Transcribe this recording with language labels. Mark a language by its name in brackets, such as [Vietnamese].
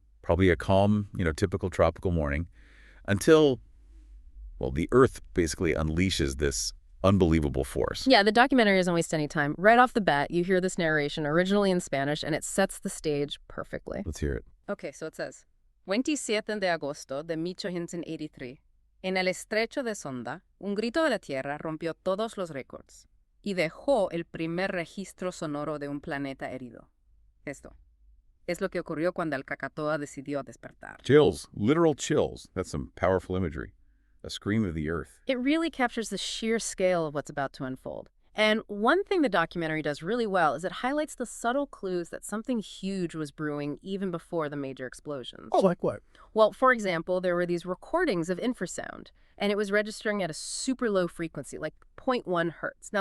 [English] Probably a calm, typical tropical morning until, well, the Earth basically unleashes this unbelievable force. Yeah, the documentary doesn't waste any time. Right off the bat, you hear this narration, originally in Spanish, and it sets the stage perfectly. Let's hear it. Okay, so it says, [Spanish] 27 de agosto de 1883. En el estrecho de Sonda, un grito de la tierra rompió todos los récords y dejó el primer registro sonoro de un planeta herido. Esto es lo que ocurrió cuando el Krakatoa decidió despertar. [English] Chills, literal chills. That's some powerful imagery. A scream of the earth. It really captures the sheer scale of what's about to unfold. And one thing the documentary does really well is it highlights the subtle clues that something huge was brewing even before the major explosions. Oh, like what? Well, for example, there were these recordings of infrasound, and it was registering at a super low frequency, like 0.1 hertz.